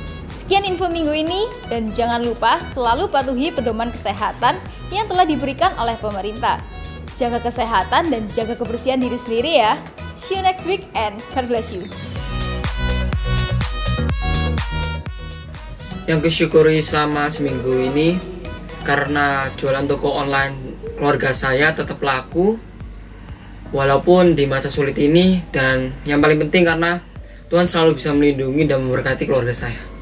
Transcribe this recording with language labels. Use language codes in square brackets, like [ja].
[id] Sekian info minggu ini, dan jangan lupa selalu patuhi pedoman kesehatan yang telah diberikan oleh pemerintah. Jaga kesehatan dan jaga kebersihan diri sendiri ya. [en] See you next week and God bless you. [id] Yang kusyukuri selama seminggu ini, karena jualan toko online keluarga saya tetap laku walaupun di masa sulit ini, dan yang paling penting karena Tuhan selalu bisa melindungi dan memberkati keluarga saya.